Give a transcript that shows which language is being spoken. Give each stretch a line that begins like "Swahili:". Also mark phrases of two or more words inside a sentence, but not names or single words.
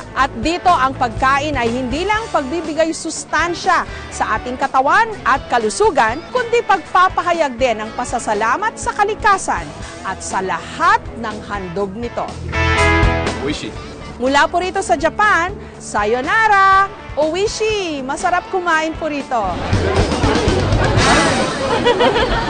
Filipino: At dito ang pagkain ay hindi lang pagbibigay sustansya sa ating katawan at kalusugan, kundi pagpapahayag din ng pasasalamat sa kalikasan at sa lahat ng handog nito. Oishi. Mula po rito sa Japan,
Japanese: さようなら、おいしい,
Filipino: masarap kumain po rito.